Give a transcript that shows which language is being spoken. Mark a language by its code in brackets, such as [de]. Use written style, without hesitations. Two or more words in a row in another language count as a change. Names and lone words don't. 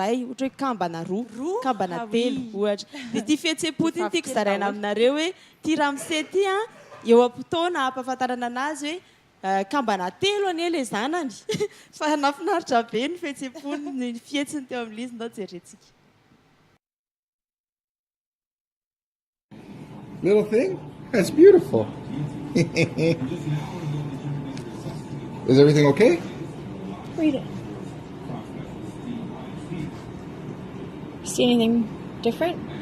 [mg] ray ohatra hoe kambana roa kambana telo ohatra dia ty fihetsem-po ty tiako zaraina aminareo hoe ty ramose ty eo am-potoana ampahafantarana anazy hoe kambana telo anie le zanany fa nafinaritra be ny fihetsem-pony ny fihetsiny teo amin'izy ndao jerentsika. [en] Little thing? That's beautiful. Is everything okay? Read it. See anything different?